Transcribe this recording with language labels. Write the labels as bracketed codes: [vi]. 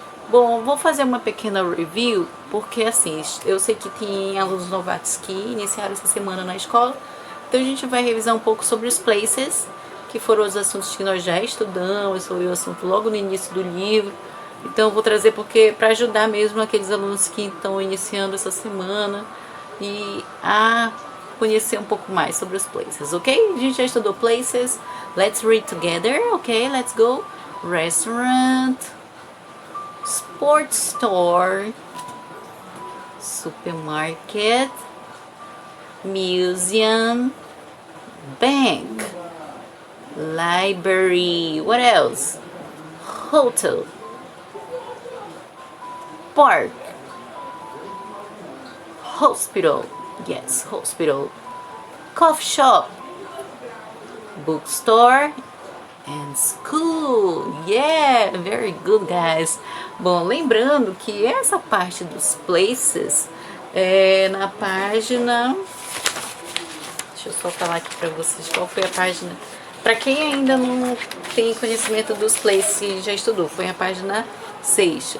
[pt] Bom, vou fazer uma pequena review, porque assim, eu sei que tem alunos novatos que iniciaram essa semana na escola, então a gente vai revisar um pouco sobre os places, que foram os assuntos que nós já estudamos, foi o assunto logo no início do livro. Então eu vou trazer porque para ajudar mesmo aqueles alunos que estão iniciando essa semana e a conhecer um pouco mais sobre os places, ok? A gente já estudou places. [en] Let's read together, ok? Let's go. Restaurant, sports store, supermarket, museum, bank, library, what else? Hotel, park, hospital, yes, hospital, coffee shop, bookstore, and school. Yeah, very good, guys. [pt] Bom, lembrando que essa parte dos places é na página... Deixa eu só falar aqui pra vocês qual foi a página. Pra quem ainda não tem conhecimento dos places e já estudou, foi a página 6.